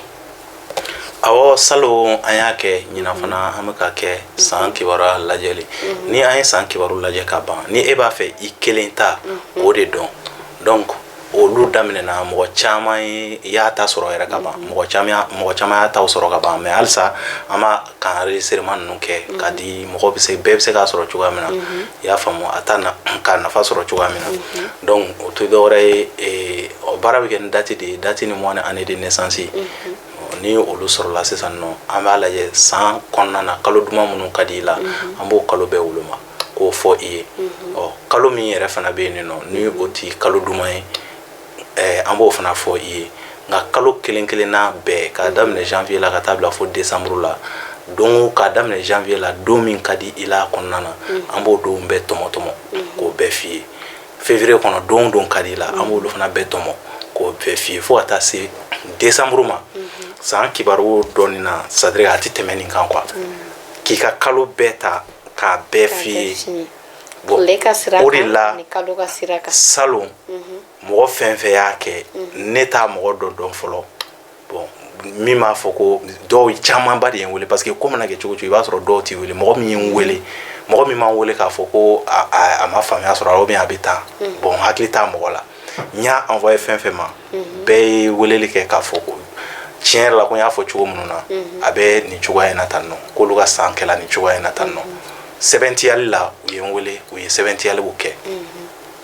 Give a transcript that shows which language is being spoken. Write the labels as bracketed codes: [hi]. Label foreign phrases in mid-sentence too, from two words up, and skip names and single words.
[bm] awɔ salon an y'a kɛ ɲinan fana an bɛ ka kɛ san kibaruya lajɛli ni an ye san kibaru lajɛ ka ban ni e b'a fɛ I kelen ta o de dɔn donc olu daminɛna mɔgɔ caman y'a ta sɔrɔ yɛrɛ ka ban mɔgɔ caman y'a ta sɔrɔ ka ban mais halisa an b'a ka enregistrement ninnu kɛ ka di bɛɛ bɛ se k'a sɔrɔ cogoya min na I y'a faamu a ta ka nafa sɔrɔ cogoya min na donc o tɛ dɔwɛrɛ ye baara bɛ kɛ ni date de ye date ni mois ni [fr] année de naissance [bm] ni olu sɔrɔla sisan nɔ an b'a lajɛ san kɔnɔna na kalo duman minnu ka di I la an b'o kalo bɛɛ woloma k'o fɔ I ye kalo min yɛrɛ fana bɛ yen nɔ ni o ti kalo duman ye an b'o fana fɔ I ye nka kalo kelen kelenna bɛɛ k'a daminɛ janvier la ka taa bila fo décembre la don k'a daminɛ janvier la don min ka di I la kɔnɔna na an b'o don bɛɛ tɔmɔ k'o bɛɛ f'i ye février kɔnɔ don ka di I la an b'olu fana bɛɛ tɔmɔ k'o bɛɛ f'i ye fo ka taa se décembre ma san kibaru dɔɔni na [fr] c'est à dire [bm] a tɛ tɛmɛ nin kan quoi k'i ka kalo bɛɛ ta k'a bɛɛ f'i ye bon o de la salon mɔgɔ fɛn fɛn y'a kɛ ne t'a mɔgɔ dɔ dɔn fɔlɔ bon min b'a fɔ ko dɔw camanba de ye n wele [fr] parce que [bm] ko mana kɛ cogo cogo I b'a sɔrɔ dɔw t'i wele mɔgɔ min ye n wele mɔgɔ min m'an wele k'a fɔ ko a ma faamuya sɔrɔ a [fr] ou bien [bm] a bɛ tan bon hakili t'a mɔgɔ la n y'a envoyé fɛn fɛn ma bɛɛ ye weleli kɛ k'a fɔ ko tiɲɛ yɛrɛ la ko n y'a fɔ cogo minnu na a bɛ nin cogoya in na tan nɔ k'olu ka san kɛla nin cogoya in na tan nɔ sɛbɛntiyali la u ye n wele u ye sɛbɛntiyaliw kɛ